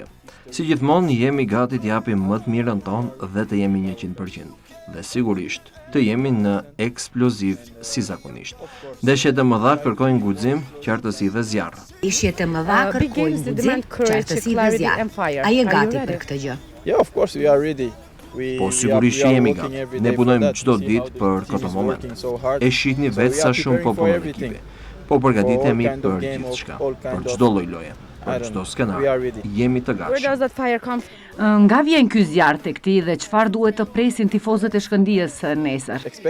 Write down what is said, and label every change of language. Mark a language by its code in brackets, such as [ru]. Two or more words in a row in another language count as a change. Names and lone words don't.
[sq] Si gjithmonë jemi gati të japim më të mirën tonë dhe të jemi 100%. Dhe sigurisht të jemi në eksploziv si zakonisht. Ndeshjet e mëdha kërkojnë guxim, qartësi dhe zjarr. Ndeshjet e mëdha kërkojnë guxim, qartësi dhe zjarr. A je gati për këtë gjë? [en] Yeah, of course we are ready. [sq] Po sigurisht që jemi gati. Ne punojmë çdo ditë për këtë moment. E shihni vetë sa shumë po punon ekipi. Po përgatitemi për gjithçka, për çdo lloj loje, për çdo skenar. Jemi të gatshëm. Nga vjen ky zjarr tek ti dhe çfarë duhet të presin tifozët e Shkëndijës nesër?